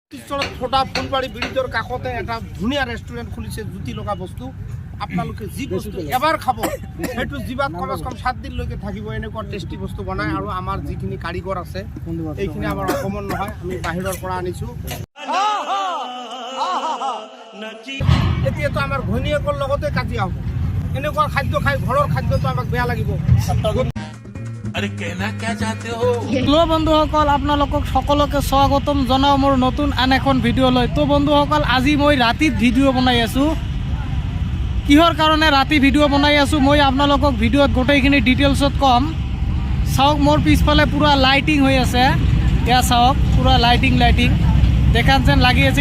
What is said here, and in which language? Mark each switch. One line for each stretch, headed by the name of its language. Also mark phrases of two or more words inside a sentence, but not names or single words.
Assamese: ছোটা ফুলবাড়ি ব্রিজৰ কাষতে এটা ধুনীয়া ৰেষ্টুৰেণ্ট খুলিছে জুতি লগা বস্তু আপোনালোকে যি বস্তু এবাৰ খাব সেইটো জিভাত কমস কম 7 দিনলৈকে থাকিব এনেকুৱা টেষ্টি বস্তু বনায় আৰু আমাৰ যিখিনি কাৰিকৰ আছে এইখিনি আমাৰ অকমন নহয় আমি বাহিৰৰ পৰা আনিছো এতিয়াতো আমাৰ ঘৈণীয়েকৰ লগতে কাজিয়া হ'ব এনেকুৱা খাদ্য খাই ঘৰৰ খাদ্যটো আমাক বেয়া লাগিব
Hindi: अरे कहना क्या चाहते हो
Assamese: हेलो बंधुসকল আপোনালোকক সকলোকে স্বাগতম জনাও মোৰ নতুন আন এখন ভিডিও লৈ তো বন্ধুসকল আজি মই ৰাতিত ভিডিও বনাই আছো কিহৰ কাৰণে ৰাতি ভিডিও বনাই আছো মই আপোনালোকক ভিডিওত গোটেইখিনি ডিটেইলছত কম চাওক মোৰ পিছফালে পুৰা লাইটিং হৈ আছে এয়া চাওক পুৰা লাইটিং দেখান যেন লাগি আছে